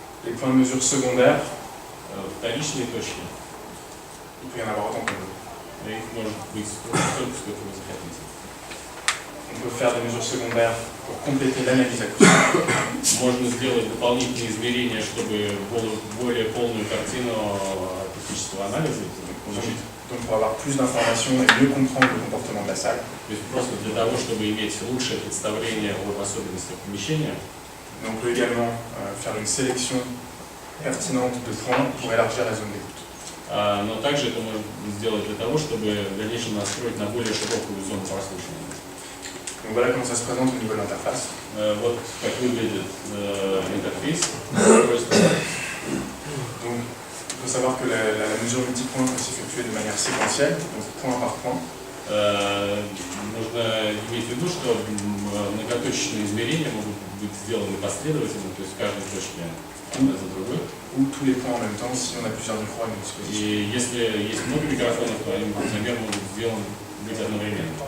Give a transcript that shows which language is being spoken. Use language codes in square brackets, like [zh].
[fr] Les points de mesure secondaires, [ru] Вторичные точки, [fr] il peut y en avoir autant que vous. [ru] их может быть столько, сколько вы захотите. [fr] On peut faire des mesures secondaires pour compléter l'analyse acoustique. [ru] Можно сделать дополнительные измерения, чтобы более полную картину акустического анализа получить. [fr] Donc pour avoir plus d'informations et mieux comprendre le comportement de la salle. [ru] То есть просто для того, чтобы иметь лучшее представление об особенностях помещения. [fr] Mais on peut également faire une sélection pertinente de points pour élargir la zone d'écoute. [ru] Но также это можно сделать для того, чтобы в дальнейшем настроить на более широкую зону прослушивания. [fr] Donc voilà comment ça se présente au niveau de l'interface. [ru] Вот как выглядит интерфейс. [fr] Donc il faut savoir que la mesure multipoint peut s'effectuer de manière séquentielle, donc point par point. [ru] Нужно иметь в виду, что многоточечные измерения могут быть сделаны последовательно, то есть в каждой точке одна за другой. [fr] Ou tous les points en même temps si on a plusieurs micros à notre disposition. [ru] И если есть много микрофонов, то они, например, могут быть одновременно.